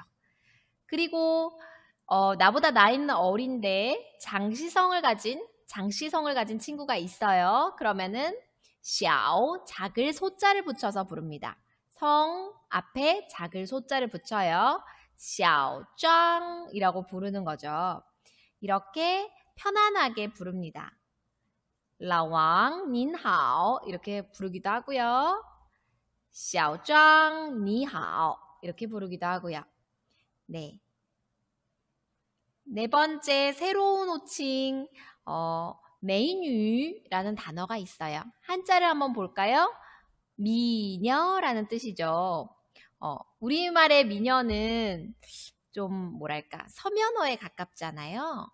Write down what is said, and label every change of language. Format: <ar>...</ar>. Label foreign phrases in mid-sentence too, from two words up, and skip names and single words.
<ko>그리고 나보다 나이는 어린데 장시성을 가진 친구가 있어요. 그러면은 小 작을 소자를 붙여서 부릅니다. 성 앞에 작을 소자를 붙여요. 小张 이라고 부르는 거죠. 이렇게 편안하게 부릅니다.</ko> <zh>老王您好</zh> <ko>이렇게 부르기도 하고요.</ko> <zh>小张你好</zh> <ko>이렇게 부르기도 하고요. 네. 네 번째 새로운 호칭 메이뉴라는 단어가 있어요. 한자를 한번 볼까요? 미녀라는 뜻이죠. 우리말의 미녀는 좀 뭐랄까 서면어에 가깝잖아요.</ko>